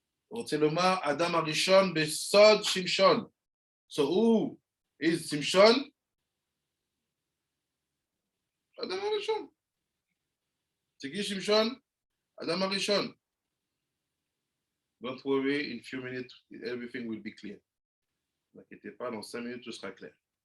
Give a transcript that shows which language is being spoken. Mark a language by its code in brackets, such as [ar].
[he] רוצה לומר, אדם הראשון בסוד שמשון. [en] So who is שמשון? [he] אדם הראשון. תגיד שמשון, אדם הראשון. [en] Don't worry, in a few minutes, everything will be clear. [fr] Ne vous inquiétez pas, dans 5 minutes, tout sera clair.